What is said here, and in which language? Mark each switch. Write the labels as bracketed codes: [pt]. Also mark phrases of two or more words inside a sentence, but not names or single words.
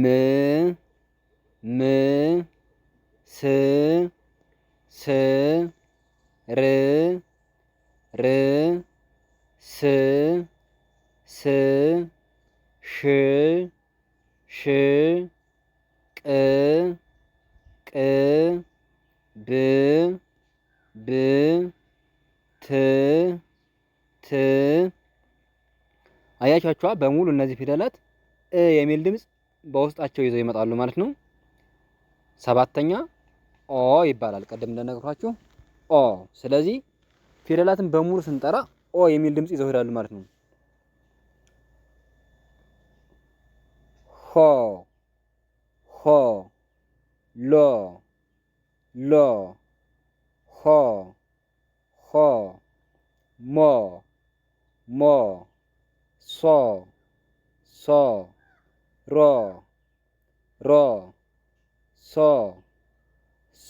[am] ም ስ ስ ር ር ስ ስ ሽ ሽ ቅ ቅ ብ ብ ት ት። አያችኋቸዋ በሙሉ እነዚህ ፊደላት እ የሚል ድምጽ በውስጣቸው ይዘው ይመጣሉ ማለት ነው። ሰባተኛ ኦ ይባላል። ቀደም እንደነገርኳችሁ ኦ። ስለዚህ ፊደላትን በሙሉ ስንጠራ ኦ የሚል ድምጽ ይዘው ይሄዳሉ ማለት ነው። ሆ ሆ ሎ ሎ ሆ ሆ ሞ ሞ ሶ ሶ ሮ ሮ ሶ ሶ